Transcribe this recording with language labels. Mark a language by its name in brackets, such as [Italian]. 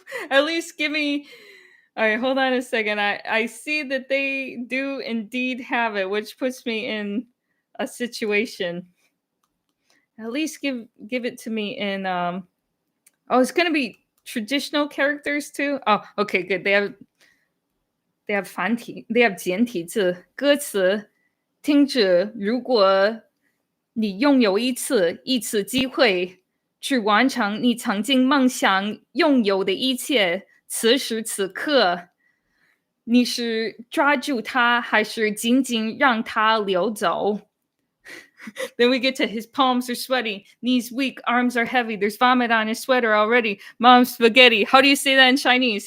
[English] At least give me. All right, hold on a second. I see that they do indeed have it, which puts me in a situation. At least give it to me in. Oh, it's going to be traditional characters too. Oh, okay, good. They have 繁体, they have 简体字歌词。 [Chinese] 听着，如果你拥有一次机会去完成你曾经梦想拥有的一切，此时此刻，你是抓住它，还是仅仅让它流走？ [English] Then we get to his palms are sweaty, knees weak, arms are heavy. There's vomit on his sweater already. Mom's spaghetti. How do you say that in Chinese?